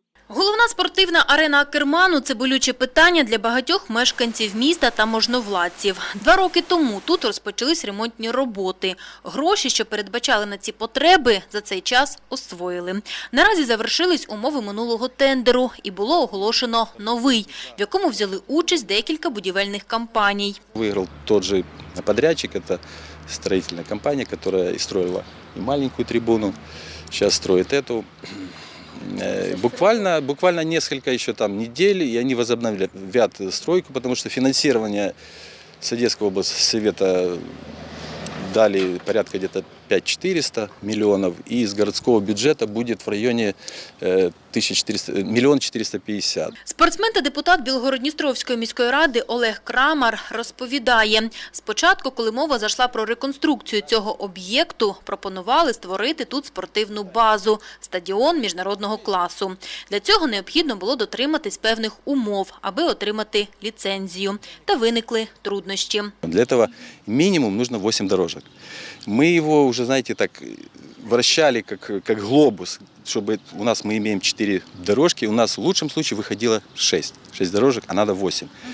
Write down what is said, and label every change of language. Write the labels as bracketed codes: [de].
[uk] Головна спортивна арена Акерману – це болюче питання для багатьох мешканців міста та можновладців. 2 роки тому тут розпочались ремонтні роботи. Гроші, що передбачали на ці потреби, за цей час освоїли. Наразі завершились умови минулого тендеру і було оголошено новий, в якому взяли участь декілька будівельних компаній. [ru] Выиграл тот же подрядчик, это строительная компания, которая и строила и маленькую трибуну, сейчас строит эту. Буквально несколько еще там недель, и они возобновят стройку, потому что финансирование с Одесского облсовета дали порядка где-то 5 400 миллионов, и из городского бюджета будет в районе 1 450 000. [uk] Спортсмен та депутат Білгород-Дністровської міської ради Олег Крамар розповідає, спочатку, коли мова зайшла про реконструкцію цього об'єкту, пропонували створити тут спортивну базу – стадіон міжнародного класу. Для цього необхідно було дотриматись певних умов, аби отримати ліцензію. Та виникли труднощі. [ru] Для этого минимум нужно 8 дорожек. Мы его уже, знаете, так вращали как глобус, чтобы у нас мы имеем 4 дорожки, у нас в лучшем случае выходило 6 дорожек, а надо 8.